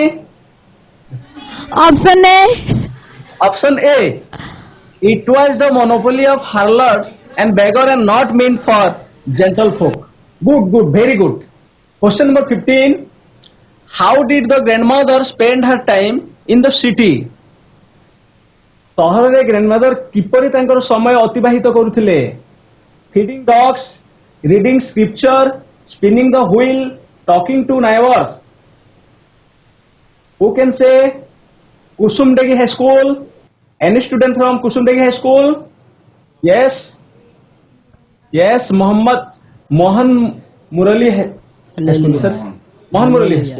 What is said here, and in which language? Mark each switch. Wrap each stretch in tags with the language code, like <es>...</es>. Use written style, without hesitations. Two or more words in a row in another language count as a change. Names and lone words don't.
<en>Option A. Option A. It was the monopoly of harlots and beggars and not meant for gentlefolk. Good, good, very good. Question number 15. How did the grandmother spend her time in the city?</en> <or>ସହରରେ ଗ୍ରାଣ୍ଡମଦର କିପରି ତାଙ୍କର ସମୟ ଅତିବାହିତ କରୁଥିଲେ?</or> <en>Feeding dogs, reading scripture, spinning the wheel, talking to neighbours. Who can say? Kusumdegi High School. Any student from Kusumdegi High School? Yes. Yes. Mohan Murali High School. Mohan Murali High School.</en>